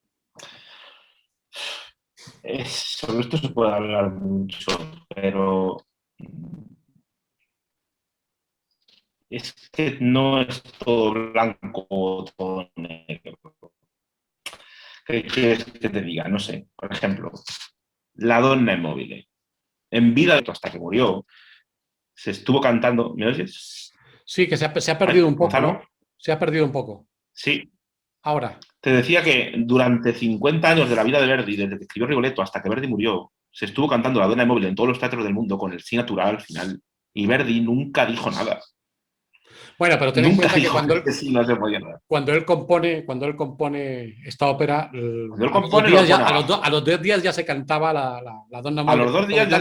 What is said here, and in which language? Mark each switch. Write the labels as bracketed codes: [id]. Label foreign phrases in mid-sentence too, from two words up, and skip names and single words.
[es] sobre esto se puede hablar mucho, pero es que no es todo blanco o todo negro. ¿Qué quieres que te diga? No sé, por ejemplo, la donna immobile. En vida, hasta que murió, se estuvo cantando. ¿Me oyes? Sí, que se ha Ay, perdido un poco, Gonzalo, ¿no? Se ha perdido un poco. sí. Ahora, Te decía que durante 50 años de la vida de Verdi, desde que escribió Rigoletto hasta que Verdi murió, se estuvo cantando la donna immobile en todos los teatros del mundo con el sí natural al final. Y Verdi nunca dijo nada. bueno, pero ten en Nunca cuenta que dijo que sí no se podía nada. cuando él compone esta ópera, Cuando él a los dos compone, lo días ya, pone abajo. a los 2 días ya se cantaba la Donna A Móvil los por 2 toda días ya,